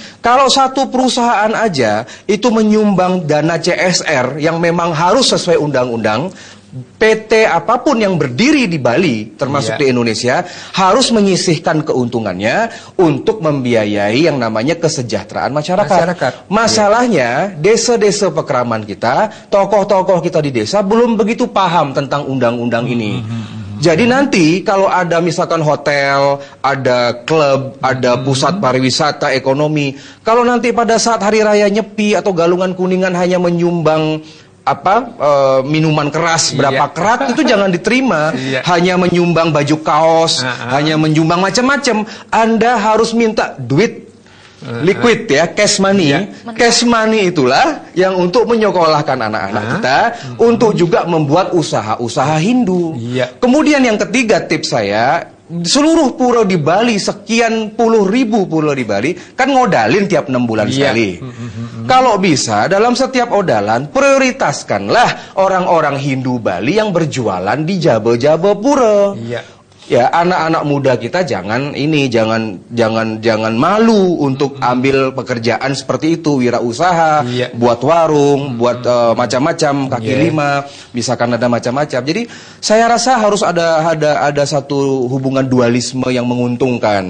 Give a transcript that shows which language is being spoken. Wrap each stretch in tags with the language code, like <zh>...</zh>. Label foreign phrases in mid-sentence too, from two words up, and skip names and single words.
<id>Kalau satu perusahaan aja itu menyumbang dana CSR yang memang harus sesuai undang-undang, PT apapun yang berdiri di Bali, termasuk di Indonesia, harus menyisihkan keuntungannya untuk membiayai yang namanya kesejahteraan masyarakat. Masalahnya, desa-desa Pekraman kita, tokoh-tokoh kita di desa belum begitu paham tentang undang-undang ini. Jadi nanti kalau ada misalkan hotel, ada klub, ada pusat pariwisata, ekonomi, kalau nanti pada saat hari raya Nyepi atau Galungan Kuningan hanya menyumbang minuman keras berapa kerat, itu jangan diterima. Hanya menyumbang baju kaos, hanya menyumbang macam-macam. Anda harus minta duit</id> <en>liquid cash money. Cash money</en> <id>itulah yang untuk menyekolahkan anak-anak kita, untuk juga membuat usaha-usaha Hindu. Kemudian yang ketiga tips saya, seluruh pura di Bali, sekian puluh ribu pura di Bali, kan ngodalin tiap 6 bulan sekali. Kalau bisa, dalam setiap odalan, prioritaskanlah orang-orang Hindu Bali yang berjualan di jaba-jaba pura. Ya, anak-anak muda kita jangan malu untuk ambil pekerjaan seperti itu, wirausaha, buat warung, buat macam-macam, kaki lima, misalkan ada macam-macam. Jadi saya rasa harus ada satu hubungan dualisme yang menguntungkan.</id>